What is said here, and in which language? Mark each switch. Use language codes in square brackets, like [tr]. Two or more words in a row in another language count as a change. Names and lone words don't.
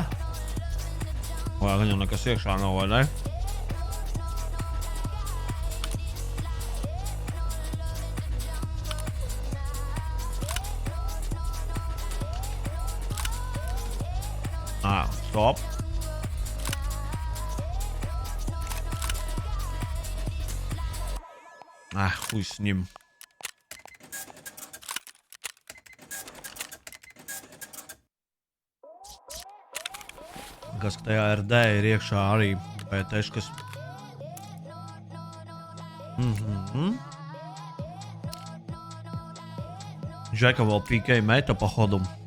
[lv] Vai gan jau nekas iekšā nav, vai ne? Stop. [ru] Хуй с ним. [lv] Kas tajā RD ir iekšā arī pēteškas. Žeka vēl PK meta [ru] по ходу.